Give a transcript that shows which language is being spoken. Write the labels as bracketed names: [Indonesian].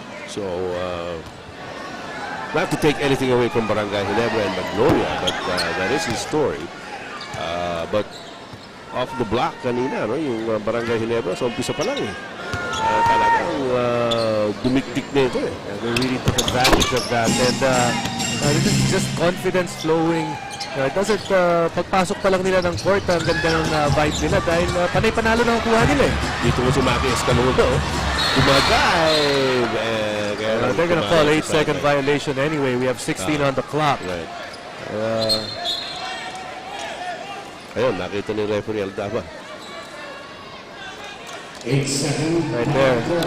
[English] So, not to take anything away from Barangay Ginebra and Magnolia, but that is his story. But off the block [Filipino] kanina, no, yung Barangay Ginebra, so umpisa pa lang eh. Talagang dumiktik na ito eh. [English] They really took advantage of that. And this is just confidence flowing. It doesn't, [Filipino] pagpasok pa lang nila ng court, ang ganda ng vibe nila dahil panay-panalo na ang kuha nila eh. Dito mo si Maki Escalona, gumadive. [English] They're gonna call 8-second violation anyway. We have 16 on the clock. Right. [Filipino] Ayun, nakita ni referee Aldaba. [English] 8-second. Right there.